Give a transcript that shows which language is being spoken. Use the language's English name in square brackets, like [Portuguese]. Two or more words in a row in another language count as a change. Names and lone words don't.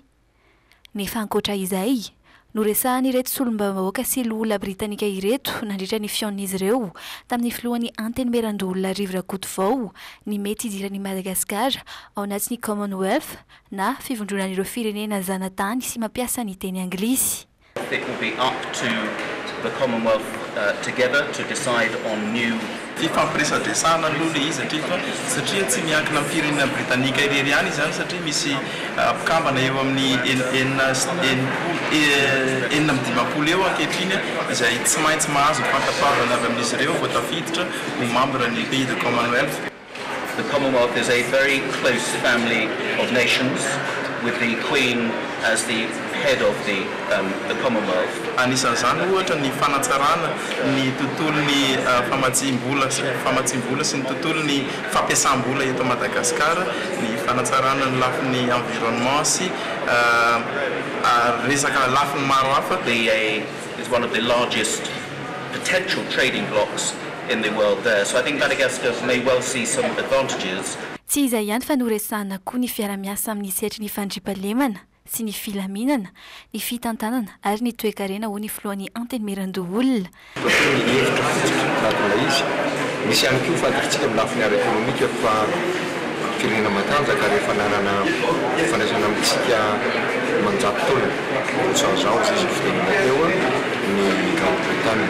[Malagasy] Nefa ankoatra izay, noresahan'ireto solombavam-bahoaka sy loholona britannika ireto nandritra ny fion'izy ireo tamin'ny filohan'ny antenimiran-doholona Rivo Rakotovao ny mety hidiran'i Madagasikara ao anatin'ny Commonwealth na fivondronan'ireo firenena zanatany sy mampiasa ny teny anglisy. [English] It will be up to the Commonwealth together to decide on new [Malagasy] fifampiresadresana aloha le izy satria tsy miankina amin'ny firenena britanika irery ihany izany satria misy mpikambana eo amin'ny enina amby dimampolo eo ankehitriny izay tsy maintsy mahazo fantapavana avy amin'izy ireo vao tafiditra ho membre ny [French] pays de Commonwealth. [English] The Commonwealth is a very close family of nations with the Queen as the head of the Commonwealth. [Malagasy] Anisan'izany ohatra ny fanatsarana ny tontolon'ny famatsim-bola sy ny tontolon'ny fampiasam-bola eto Madagasikara, ny fanatsarana ny lafin'ny environnement sy resaka lafiny maro hafa. [English] Is one of the largest potential trading blocks in the world there. So I think Madagascar may well see some advantages. [Malagasy] Tsy izay ihany fa noresahana koa ny fiara-miasa amin'ny setry ny fandriampahalemana sy ny filaminana, ny fitantanana ary ny toe-karena ho ny filohan'ny antenimiran-doholona. Misy ihany koa fantatritsika amin'ny lafiny ara-ekonomika fa firenena matanjaka rehefa nanana fandraisana amintsika manjato taona zao zay fotoanana teo ny Grande-Bretagne.